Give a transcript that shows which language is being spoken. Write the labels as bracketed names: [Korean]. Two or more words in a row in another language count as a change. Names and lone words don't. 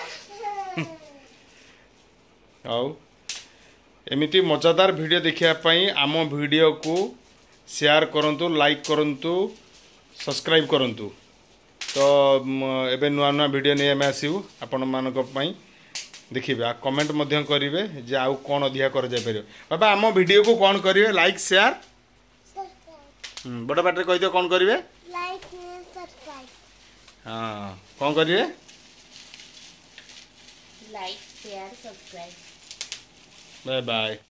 [Odia] ଆଉ ଏମିତି ମଜାଦାର ଭିଡ଼ିଓ ଦେଖିବା ପାଇଁ ଆମ ଭିଡ଼ିଓକୁ ସେୟାର କରନ୍ତୁ ଲାଇକ୍ କରନ୍ତୁ ସବସ୍କ୍ରାଇବ୍ କରନ୍ତୁ। ତ ଏବେ ନୂଆ ନୂଆ ଭିଡ଼ିଓ ନେଇ ଆମେ ଆସିବୁ ଆପଣମାନଙ୍କ ପାଇଁ ଦେଖିବେ ଆଉ କମେଣ୍ଟ ମଧ୍ୟ କରିବେ ଯେ ଆଉ କ'ଣ ଅଧିକା କରାଯାଇପାରିବ। ବାବା ଆମ ଭିଡ଼ିଓକୁ କ'ଣ କରିବେ [English] like share [Odia] ବଡ଼ ପାଟିରେ କହିଦିଅ କ'ଣ କରିବେ [English] Like and subscribe. [Odia] ହଁ କ'ଣ କରିବେ [English] like share subscribe. bye bye.